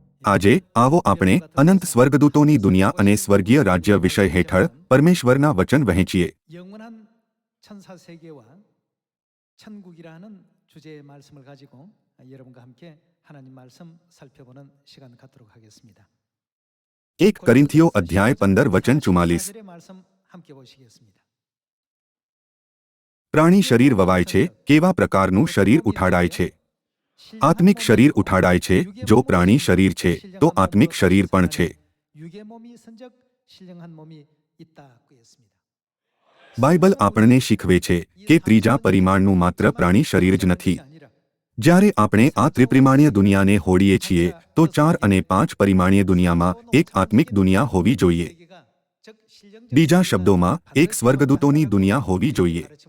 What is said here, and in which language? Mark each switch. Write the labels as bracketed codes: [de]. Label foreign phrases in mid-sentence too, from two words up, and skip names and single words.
[gu] આજે આવો આપણે અનંત સ્વર્ગદૂતોની દુનિયા અને સ્વર્ગીય રાજ્ય વિષય હેઠળ પરમેશ્વરના વચન વહેંચીએ. [ko] 영원한 천사 세계와 천국이라는 주제의 말씀을 가지고 여러분과 함께 하나님 말씀 살펴보는 시간 갖도록 하겠습니다. [gu] 1 કોરિન્થીઓ અધ્યાય 15 વચન 44. [ko] 하늘의 말씀 함께 보시겠습니다. [gu] પ્રાણી શરીર વવાય છે, કેવા પ્રકારનું શરીર ઉઠાડાય છે? આત્મિક શરીર ઉઠાડાય છે. જો પ્રાણી શરીર છે તો આત્મિક શરીર પણ છે. [ko] 육의 몸이 선적 신령한 몸이 있다고 했습니다. [gu] બાઇબલ આપણને શીખવે છે કે ત્રીજા પરિમાણનું માત્ર પ્રાણી શરીર જ નથી. જ્યારે આપણે આ ત્રિપરિમાણીય દુનિયાને હોડીએ છીએ તો 4 અને 5 પરિમાણીય દુનિયામાં એક આત્મિક દુનિયા હોવી જોઈએ. બીજા શબ્દોમાં એક સ્વર્ગદૂતોની દુનિયા હોવી જોઈએ.